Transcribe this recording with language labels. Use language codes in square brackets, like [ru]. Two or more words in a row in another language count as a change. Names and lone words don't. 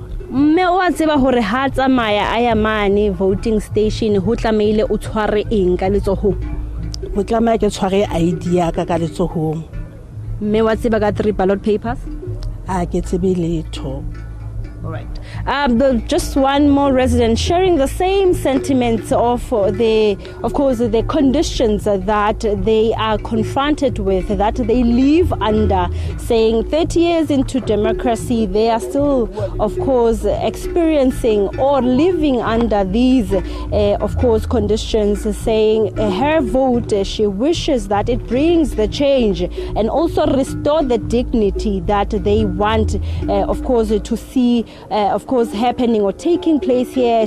[st] mme o a tseba hore ha tsamaya a ya mane [en] voting station [st] ho tlameile o tshware eng ka letsohong? o tlameha ke tshware ID ya ka ka letsohong. Mme wa tseba ka 3 [en] ballot papers? [st] A ke tsebe letho. [en] All right. Just one more resident sharing the same sentiments of course, the conditions that they are confronted with, that they live under, saying 30 years into democracy, they are still, of course, experiencing or living under these, of course, conditions, saying her vote, she wishes that it brings the change and also restore the dignity that they want, of course, to see of course happening or taking place here.